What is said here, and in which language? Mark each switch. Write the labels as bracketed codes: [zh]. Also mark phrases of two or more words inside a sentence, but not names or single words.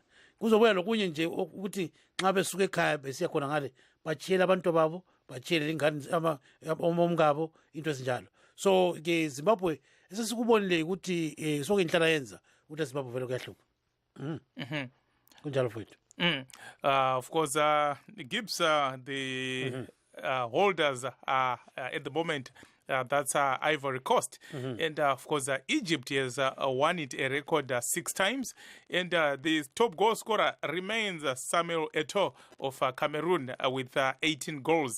[nd] Kuzobuya lokunye nje ukuthi nxa besuka ekhaya besiya khona ngale bachiyela abantu babo, bachiyele ingane omngabo, into ezinjalo. So ke Zimbabwe esesikubonile ukuthi soke inhlala yenza ukuthi Zimbabwe vele kuyahlupha. Kunjalo futhi. [en] Of course, Gibbs, the holders are at the moment, that's Ivory Coast. And of course, Egypt has won it a record 6 times. And the top goal scorer remains Samuel Eto'o of Cameroon with 18 goals.